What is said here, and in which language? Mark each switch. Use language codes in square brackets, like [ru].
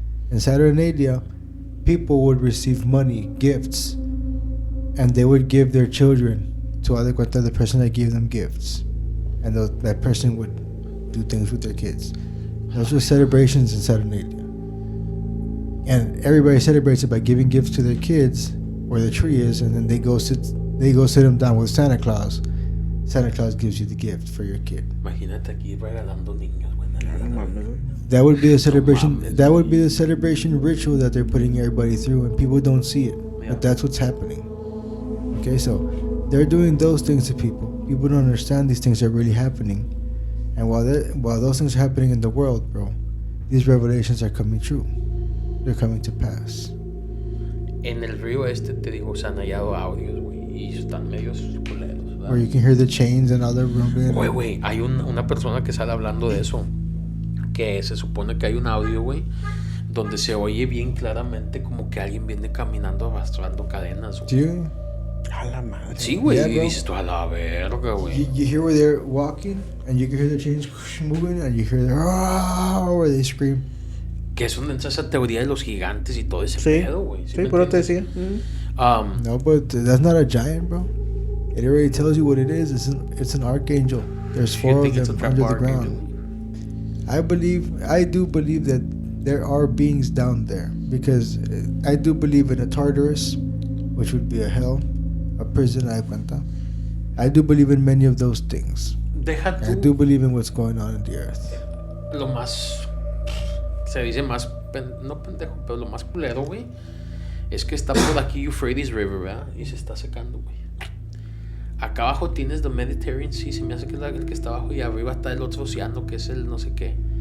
[en] In Saturnalia, people would receive money, gifts, and they would give their children to the person that gave them gifts, and that person would do things with their kids. Those were celebrations in Saturnalia, and everybody celebrates it by giving gifts to their kids where the tree is, and then they go sit them down with Santa Claus. Santa Claus gives you the gift for your kid. [es] Imagínate aquí regalando niños, güey. [en] That would be the celebration. That would be the celebration ritual that they're putting everybody through, and people don't see it. Yeah. But that's what's happening. Okay, so they're doing those things to people. People don't understand these things are really happening, and while those things are happening in the world, bro, these revelations are coming true. They're coming to pass. [es] En el río te digo, se han hallado audios, güey, y están medios culeros, ¿verdad? [en] Where you can hear the chains and other rumbling. [es] Güey, hay una persona que sale hablando de eso. Que se supone que hay un audio, güey, donde se oye bien claramente como que alguien viene caminando arrastrando cadenas, güey. Sí. A la madre. Sí, güey, y dices tú, a la verga, güey. [en] You hear where they're walking, and you can hear the chains moving, and you hear where they scream. [es] Que es donde entra esa teoría de los gigantes y todo ese pedo, güey. Sí, pero te decía. [en] No, but that's not a giant, bro. It already tells you what it is. It's an archangel. There's 4 of them under the ground. I do believe that there are beings down there, because I do believe in a Tartarus, which would be a hell, a prison, I do believe in many of those things. I do believe in what's going on in the earth. [es] Lo más, se dice más, no pendejo, pero lo más culero, güey, es que está por aquí Euphrates River, ¿verdad? Y se está secando, güey. Acá abajo tienes the Mediterranean Sea, se me hace que es el que está abajo, y arriba está el otro océano, que es el no sé qué.